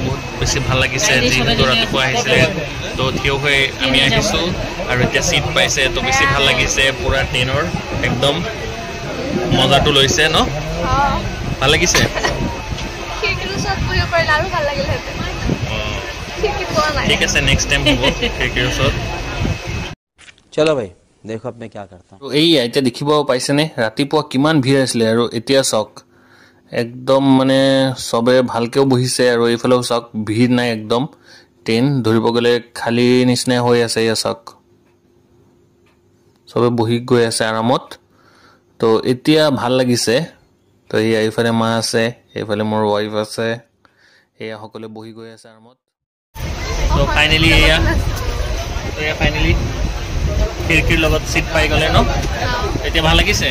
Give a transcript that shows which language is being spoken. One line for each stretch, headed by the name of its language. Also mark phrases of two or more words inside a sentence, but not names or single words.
Assamese: বহুত বেছি ভাল লাগিছে যিহেতু ৰাতিপুৱা আহিছিলে তো থিয় হৈ আমি আহিছোঁ আৰু এতিয়া চিট পাইছে তো বেছি ভাল লাগিছে পুৰা ট্ৰেইনৰ একদম মজাটো লৈছে ন ভাল লাগিছে ঠিক আছে
English: next time
Assamese: হ'ব খিৰিকীৰ ওচৰত
Hindi: चलो भाई देखो अब मैं क्या करता हूँ
Assamese: এই এতিয়া দেখিব পাইছেনে ৰাতিপুৱা কিমান ভিৰ আছিলে আৰু এতিয়া চাওক একদম মানে সবে ভালকেও বহিছে আৰু এইফালেও চাওক ভিৰ নাই একদম ট্ৰেইন ধৰিব গ'লে খালী নিচিনা হৈ আছে এয়া চাওক সবে বহি গৈ আছে আৰামত তো এতিয়া ভাল লাগিছে তো এইফালে মা আছে এইফালে মোৰ ৱাইফ আছে এয়া সকলোৱে বহি গৈ আছে আৰামত তো ফাইনেলি এয়া ফাইনেলি খিৰিকীৰ লগত চিট পাই গ'লে ন এতিয়া ভাল লাগিছে